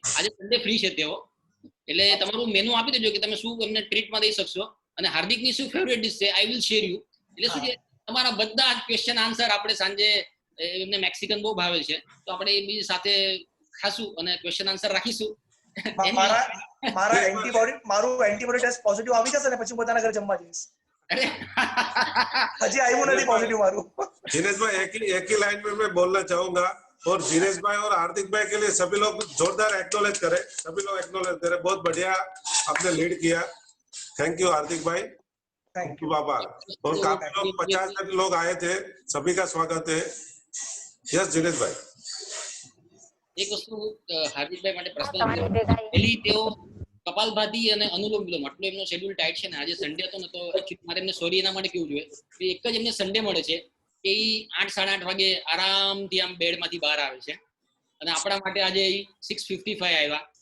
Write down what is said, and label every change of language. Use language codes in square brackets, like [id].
[gu] આજે Sunday free છે તેઓ, એટલે તમારું મેનુ આપી દેજો કે તમે શું એમને ટ્રીટમાં દઈ શકશો અને હાર્દિકની શું ફેવરેટ ડિશ છે, [en] I will share you. [gu] એટલે શું છે, તમારા બધા ક્વેશ્ચન આન્સર આપણે સાંજે, એમને મેક્સિકન બહુ ભાવે છે તો આપણે એ બી સાથે ખાશું અને ક્વેશ્ચન આન્સર રાખીશું। મારું એન્ટીબોડી ટેસ્ટ પોઝિટિવ આવી જશે ને પછી હું બધાના ઘરે જમવા જઈશ। अरे हजी आयु नहीं पॉजिटिव मारू। [hi] जिनेश भाई एक ही लाइन में मैं बोलना चाहूंगा, और जिनेश भाई और हार्दिक भाई के लिए सभी लोग जोरदार एक्नॉलेज करें, सभी लोग एक्नॉलेज करें। बहुत बढ़िया आपने लीड किया, थैंक यू हार्दिक भाई, थैंक यू बाबा। और काफी लोग 50 लोग आए थे, सभी का स्वागत है। यस जिनेश भाई, [gu] एक वस्तु हार्दिकભાઈ માટે પ્રશ્ન પહેલી, તેઓ કપાલભાતી અને અનુલોમ વિલોમ આટલો એમનો શેડ્યુલ ટાઈટ છે ને, આજે સન્ડે હતો ને તો એકચ્યુઅલી મારે એમને સોરી એના માટે કેવું જોઈએ કે એક જ એમને સન્ડે મળે છે કે 8 સાડા 8 વાગે આરામથી આમ બેડમાંથી બહાર આવે છે અને આપણા માટે આજે 6:55 આવ્યા।